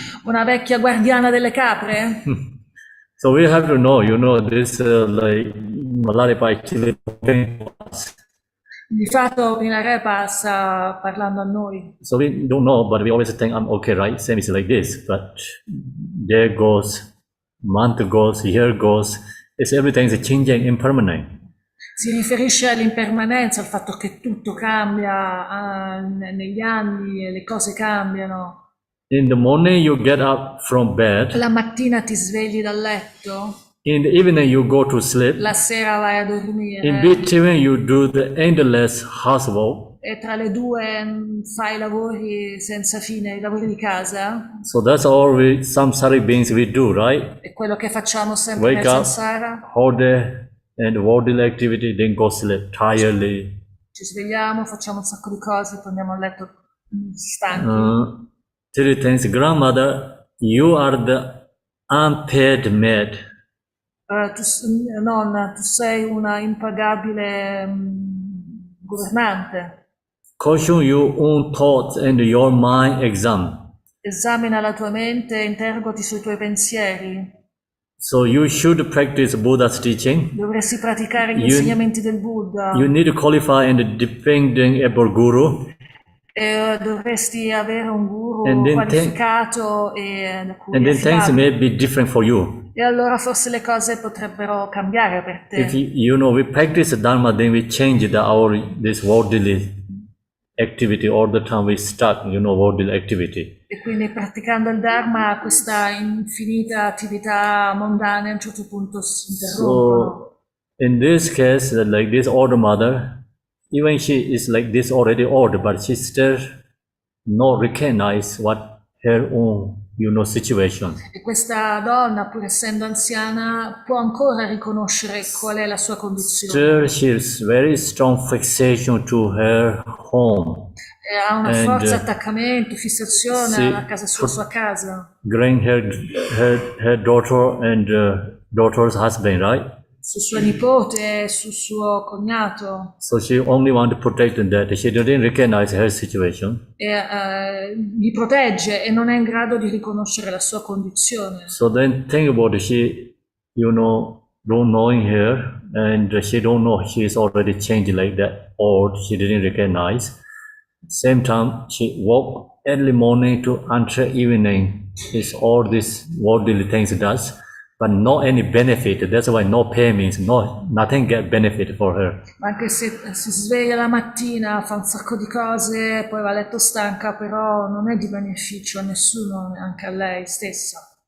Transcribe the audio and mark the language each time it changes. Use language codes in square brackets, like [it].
[it] Una vecchia guardiana delle capre? [en] so we have to know, this like Malaripa actually. [it] Di fatto Milarepa sta parlando a noi. [en] So we don't know, but we always think, I'm okay, right? Same is like this, but there goes, month goes, year goes, everything is changing, impermanent. [it] Si riferisce all'impermanenza, al fatto che tutto cambia negli anni e le cose cambiano. [en] In the morning you get up from bed. [it] La mattina ti svegli dal letto. [en] In the evening you go to sleep. [it] La sera vai a dormire. [en] In between you do the endless housework. [it] E tra le due fai lavori senza fine, i lavori di casa. [en] So that's all samsaric beings we do, right? [it] È quello che facciamo sempre nel samsara. [en] Whole day and worldly activity, then go sleep tiredly. [it] Ci svegliamo, facciamo un sacco di cose, poi andiamo a letto stanchi. [en] Three things. Grandmother, you are the unpaid maid. [it] Nonna, tu sei una impagabile governante. [en] Caution your own thoughts and your mind exam. [it] Esamina la tua mente e interrogati sui tuoi pensieri. [en] So you should practice Buddha's teaching. [it] Dovresti praticare gli insegnamenti del Buddha. [en] You need to qualify and depending upon Guru. [it] E dovresti avere un guru qualificato e [en] and then things may be different for you. [it] E allora forse le cose potrebbero cambiare per te. [en] If we practice Dharma, then we change this worldly activity all the time. We start, worldly activity. [it] E quindi praticando il Dharma, questa infinita attività mondana a un certo punto si interrompono. [en] So, in this case, like this old mother, even she is like this already old, but she still not recognize what her own, situation. [it] E questa donna, pur essendo anziana, può ancora riconoscere qual è la sua condizione. [en] Still, she is very strong fixation to her home. [it] E ha una forza attaccamento, fissazione alla casa sua casa. [en] Growing her daughter and daughter's husband, right? [it] Su sua nipote e su suo cognato. [en] So she only want to protect that. She didn't recognize her situation. [it] E li protegge e non è in grado di riconoscere la sua condizione. [en] So then think about it. She, don't knowing her, and she don't know she is already changed like that, or she didn't recognize. Same time, she woke early morning to until evening. Is all this worldly things does. But no any benefit, that's why no pay means nothing get benefit for her. [it] Anche se si sveglia la mattina, fa un sacco di cose, poi va a letto stanca, però non è di beneficio a nessuno, neanche a lei stessa.